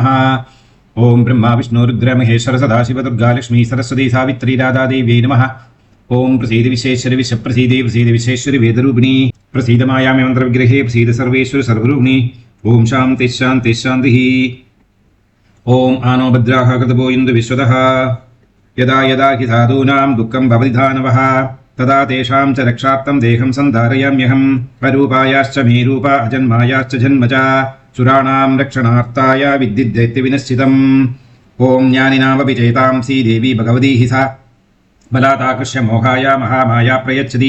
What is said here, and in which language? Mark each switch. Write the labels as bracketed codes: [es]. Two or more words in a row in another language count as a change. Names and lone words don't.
[sa] ॐ ब्रह्मा विष्णु रुद्र महेश्वर सदाशिव दुर्गा लक्ष्मी सरस्वती सावित्री राधा देव्यै नमः. ॐ प्रसीद विश्वेश्वरि विषप्रसीदे प्रसीद विश्वेश्वरि वेदरूपिणि प्रसीद मायामयि मन्त्र विग्रहे प्रसीद सर्वेश्वरि सर्वरूपिणि. ॐ शान्तिः शान्तिः शान्तिः. ॐ आनो भद्राः क्रतवो इन्दु विश्वतः. यदा यदा हि साधूनां दुःखं भवति दानवः तदा तेषां च रक्षार्थं देहं सन्धारयाम्यहम्. अरूपायाश्च मे रूपा अजन्मायाश्च जन्म च सुराणां रक्षणार्थाय विद्युद्दैत्यविनश्चितम्. ॐ ज्ञानिनामपि चेतांसि देवी भगवती हि सा बलादाकृष्य मोहाय महामाया प्रयच्छति.